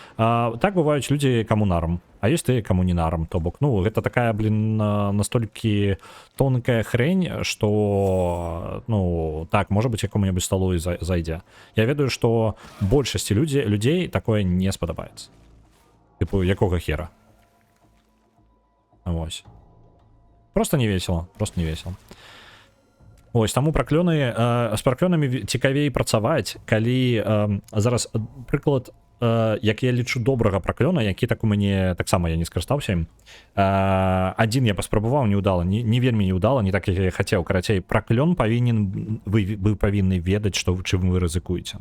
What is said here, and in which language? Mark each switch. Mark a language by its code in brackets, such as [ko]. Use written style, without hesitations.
[be] Так бываюць людзі, каму нарам, а ёсць тыя, каму не нарам. То бок, ну, гэта такая, настолькі тонкая хрень, што, ну, так, можа быць, якому-небудзь сталу і зайдзе. Я ведаю, што большасці людзей такое не спадабаецца. Типу, якога хера? Вось. [ru] Просто не весело, просто не весело. [be] Ось, таму праклёны, з праклёнамі цікавей працаваць, калі зараз прыклад, як я лічу добрага праклёна, які так у мяне таксама я не скарыстаўся ім. Адзін я паспрабаваў неўдала, не вельмі неўдала, не так, як я хацеў. Карацей, праклён павінен, вы павінны ведаць, што чым вы рызыкуеце.